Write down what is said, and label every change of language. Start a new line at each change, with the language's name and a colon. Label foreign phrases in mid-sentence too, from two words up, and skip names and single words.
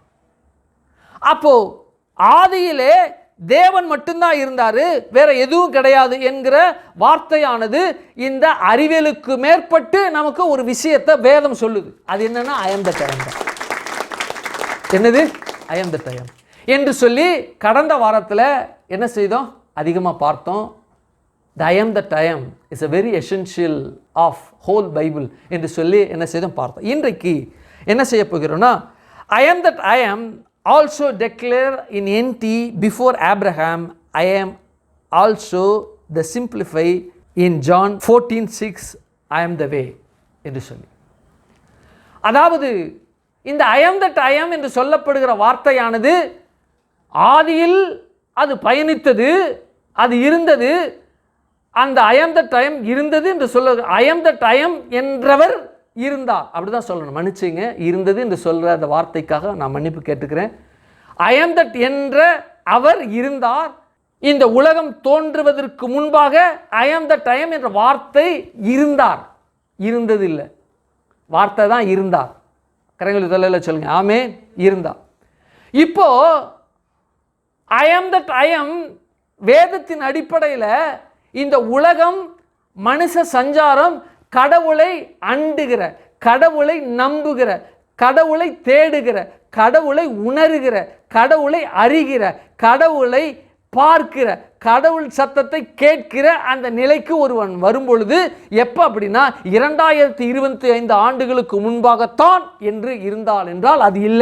Tamil: அப்போ ஆதியிலே தேவன் மட்டும்தான் இருந்தாரு, வேற எதுவும் கிடையாது என்கிற வார்த்தையானது இந்த அறிவியலுக்கு மேற்பட்டு நமக்கு ஒரு விஷயத்தை வேதம் சொல்லுது. அது என்னன்னா
English: I am the time. என்னது? I am the time
Tamil: என்று சொல்லி கடந்த வாரத்தில் என்ன செய்தோம்? அதிகமாக பார்த்தோம்.
English: The I am that I am is a very essential of whole Bible
Tamil: என்று சொல்லி என்ன செய்தோம் பார்த்தோம். இன்றைக்கு என்ன செய்ய போகிறோம்னா,
English: I am that I am also declare in NT before Abraham, I am also the simplify in John 14:6 I am the way
Tamil: என்று சொல்லி, அதாவது இந்த
English: I am that I am
Tamil: என்று சொல்லப்படுகிற வார்த்தையானது ஆதியில் அது பயணித்தது, அது இருந்தது. அந்த
English: I am that I am
Tamil: இருந்தது என்று சொல்ல,
English: I am that I am
Tamil: என்றவர் இருந்தார், அப்படிதான் சொல்லணும். மன்னிச்சுங்க, இருந்தது என்று சொல்கிற அந்த வார்த்தைக்காக நான் மன்னிப்பு கேட்டுக்கிறேன்.
English: I am that
Tamil: என்ற அவர் இருந்தார். இந்த உலகம் தோன்றுவதற்கு முன்பாக
English: I am that I am
Tamil: என்ற வார்த்தை இருந்தார், இருந்தது இல்லை. வார்த்தை தான் இருந்தார். கரங்களை தலையில சொல்லுங்க. ஆமே, இருந்தார். இப்போ
English: I am that I am
Tamil: வேதத்தின் அடிப்படையில் இந்த உலகம், மனுஷ சஞ்சாரம், கடவுளை அண்டுகிற, கடவுளை நம்புகிற, கடவுளை தேடுகிற, கடவுளை உணர்கிற, கடவுளை அறிகிற, கடவுளை பார்க்கிற, கடவுள் சத்தத்தை கேட்கிற அந்த நிலைக்கு ஒருவன் வரும்பொழுது எப்போ அப்படின்னா 2025 ஆண்டுகளுக்கு முன்பாகத்தான் என்று இருந்தால் என்றால் அது இல்லை.